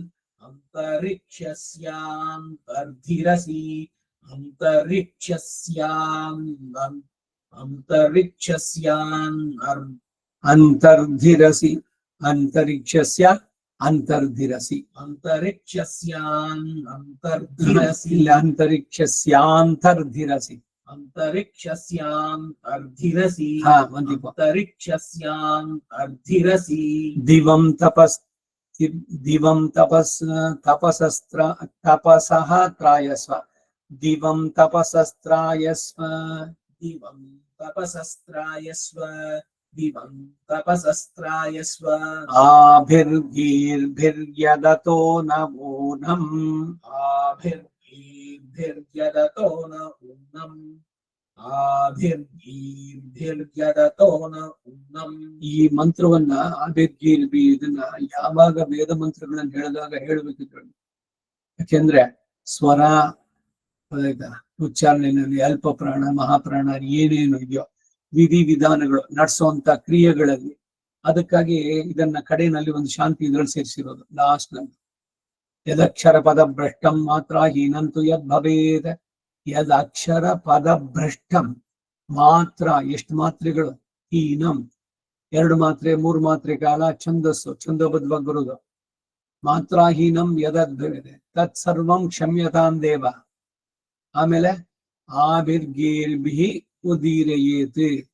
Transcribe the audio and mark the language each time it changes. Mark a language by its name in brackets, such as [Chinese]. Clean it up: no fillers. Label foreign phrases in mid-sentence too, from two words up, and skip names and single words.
[Sanskrit] अन्तरिक्षस्यान्तर्धिरसि अन्तरिक्षस्याम् अन्तर्धिरसि अन्तरिक्षस्य अन्तर्धिरसि अन्तरिक्षस्याम् अन्तर्धिरसि ಇಲ್ಲ ಅಂತರಿಕ್ಷಸ್ಯಾಂತರ್ಧಿರಸಿ अन्तरिक्षस्याम् अर्धिरसि [Kannada] ಹಾ ಒಂದಿಪ್ಪ [Sanskrit] अन्तरिक्षस्याम् ದಿವಂ ತಪಸ್ ದಿವಂ ತಪಸ್ ತಪಸಸ್ತ್ರ ತಪಸಃ ತ್ರಾಯಸ್ವ ದಿವಂ ತಪಸಸ್ತ್ರಾಯಸ್ವ दिवं तपसस्त्रायस्व दिवं तपसस्त्रायस्व आभिर्गीर्भिर्यदतो नमूनम् आभिर्गीर्भिर्यदतो न ऊनम् आभिर्गीर्भिर्यदतो न ऊनम् [Kannada] ಈ ಮಂತ್ರವನ್ನ ಆಭಿರ್ಗೀರ್ಭಿ ಇದನ್ನ ಯಾವಾಗ ವೇದ ಮಂತ್ರಗಳನ್ನ ಹೇಳಿದಾಗ ಹೇಳ್ಬೇಕಿದ್ರು ಯಾಕೆಂದ್ರೆ ಸ್ವರ ಉಚ್ಚಾರಣೆಯಲ್ಲಿ ಅಲ್ಪ ಪ್ರಾಣ ಮಹಾಪ್ರಾಣ ಏನೇನು ಇದೆಯೋ ವಿಧಿ ವಿಧಾನಗಳು ನಡೆಸುವಂತ ಕ್ರಿಯೆಗಳಲ್ಲಿ ಅದಕ್ಕಾಗಿ ಇದನ್ನ ಕಡೆಯಲ್ಲಿ ಒಂದು ಶಾಂತಿ ಇದ್ರಲ್ಲಿ ಸೇರಿಸಿರೋದು ಲಾಸ್ಟ್ ನಲ್ಲಿ [Sanskrit] ಯದಕ್ಷರ ಪದ ಭ್ರಷ್ಟಂ ಮಾತ್ರ ಹೀನಂತು ಯದ್ ಭವೇದ ಯದ್ ಅಕ್ಷರ ಪದ ಭ್ರಷ್ಟಂ ಮಾತ್ರ [Kannada] ಎಷ್ಟು ಮಾತ್ರೆಗಳು [Sanskrit] ಹೀನಂ [Kannada] 2 ಮಾತ್ರೆ 3 ಮಾತ್ರೆ ಕಾಲ ಛಂದಸ್ಸು ಛಂದೋಬದ್ಧವಾಗಿ ಬರುವುದು [Sanskrit] ಮಾತ್ರಾಹೀನಂ ಯದದ್ಭವೇದೆ ತತ್ ಸರ್ವಂ ಕ್ಷಮ್ಯತಾಂ ದೇವ ಆಮೇಲೆ ಆಭಿರ್ಗೀರ್ಭಿ ಉದೀರಯೇತ್